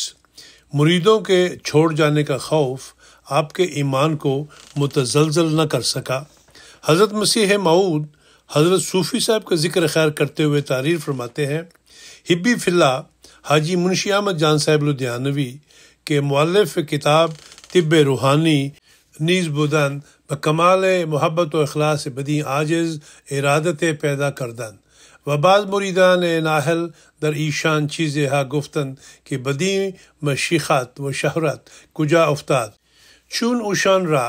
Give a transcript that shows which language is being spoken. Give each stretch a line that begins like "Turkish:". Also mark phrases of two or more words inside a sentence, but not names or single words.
Urdu: مریدوں کے چھوڑ جانے کا خوف آپ کے ایمان کو متزلزل نہ کر سکا۔ حضرت مسیح موعود حضرت صوفی صاحب کا ذکر خیر کرتے ہوئے تعریر فرماتے ہیں،
Arabic: حبی فی اللہ
Urdu: حاجی منشی احمد جان صاحب لدھیانوی کے مؤلف
Persian: کتاب طب روحانی نیز بودن بکمال محبت و اخلاص بدی عاجز ارادت پیدا کردن و بعض مریدان ناہل در ایشان چیزیں ہا گفتن کہ بدی مشیخت و شہرت کجا افتاد، چون اوشان را